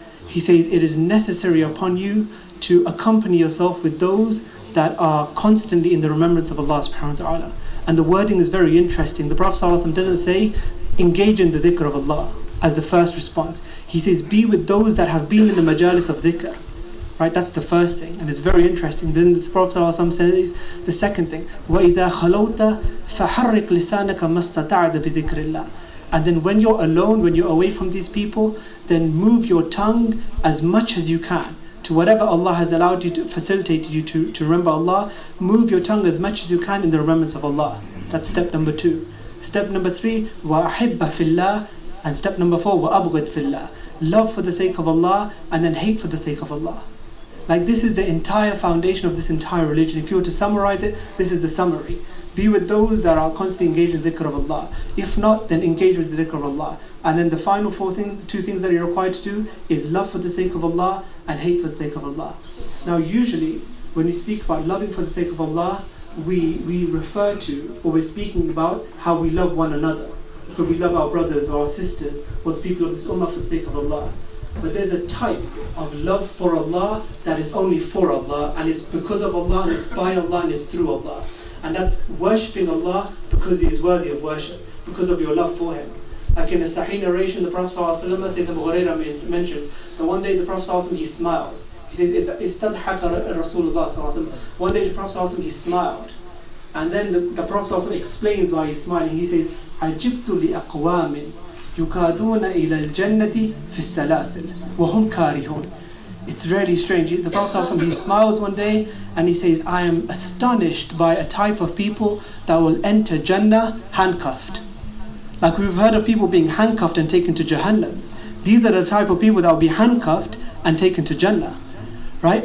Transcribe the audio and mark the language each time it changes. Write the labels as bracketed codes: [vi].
[en] He says, it is necessary upon you to accompany yourself with those that are constantly in the remembrance of Allah subhanahu wa ta'ala. And the wording is very interesting. The Prophet ﷺ doesn't say, engage in the dhikr of Allah as the first response. He says, be with those that have been in the majalis of dhikr. Right, that's the first thing. And it's very interesting. Then the Prophet ﷺ says, the second thing, [ar] وَإِذَا خَلَوْتَ فَحَرِّقْ لِسَانَكَ مَسْتَطَعْدَ بِذِكْرِ اللَّهِ. [en] And then when you're alone, when you're away from these people, then move your tongue as much as you can to whatever Allah has allowed you to facilitate you to remember Allah. Move your tongue as much as you can in the remembrance of Allah. That's step number 2. Step number 3, [ar] وَأَحِبَّ فِي اللَّهِ. [en] And step number 4, [ar] وَأَبْغِضْ فِي اللَّهِ. [en] Love for the sake of Allah and then hate for the sake of Allah. Like, this is the entire foundation of this entire religion. If you were to summarize it, this is the summary. Be with those that are constantly engaged in the dhikr of Allah. If not, then engage with the dhikr of Allah. And then the final two things that you're required to do is love for the sake of Allah and hate for the sake of Allah. Now, usually, when we speak about loving for the sake of Allah, we refer to, or we're speaking about how we love one another. So we love our brothers or our sisters or the people of this ummah for the sake of Allah. But there's a type of love for Allah that is only for Allah, and it's because of Allah, and it's by Allah, and it's through Allah. And that's worshipping Allah because He is worthy of worship, because of your love for Him. Like in a Sahih narration, the Prophet ﷺ, Sayyidina Abu Hurairah mentions that one day the Prophet ﷺ, he smiles. He says, [ar] "Istadhaka Rasulullah [en] ﷺ." One day the Prophet ﷺ, he smiled. And then the Prophet ﷺ explains why he's smiling. He says, [ar] عَجِبْتُ لِأَقْوَامٍ يُكَادُونَ إِلَى الْجَنَّةِ فِي السَّلَاسِلِ وَهُمْ كَارِهُونَ. [en] It's really strange. The Prophet ﷺ, he smiles one day and he says, I am astonished by a type of people that will enter Jannah handcuffed. Like, we've heard of people being handcuffed and taken to Jahannam. These are the type of people that will be handcuffed and taken to Jannah. Right?